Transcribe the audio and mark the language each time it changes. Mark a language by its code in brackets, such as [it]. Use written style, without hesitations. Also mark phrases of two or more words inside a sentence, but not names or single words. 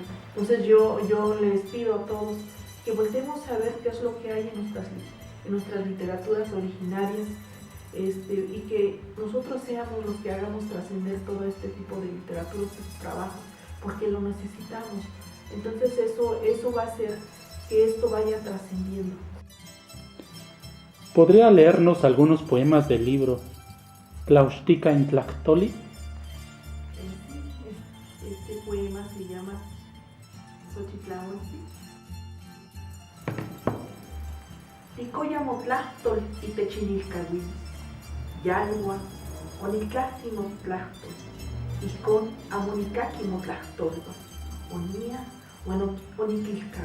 [es] Entonces yo les pido a todos que voltemos a ver qué es lo que hay en nuestras literaturas originarias, y que nosotros seamos los que hagamos trascender todo este tipo de literatura, estos trabajos, porque lo necesitamos. Entonces eso va a hacer que esto vaya trascendiendo. ¿Podría leernos algunos poemas del libro Tlaxtica Intlactoli? Este poema se llama Xochitlahuatzin. [nah] Ticoya motlactol y techinilcahuil, yalua, oniclacti motlactol, icon amonicaki motlactolba, onia, oniclilcau.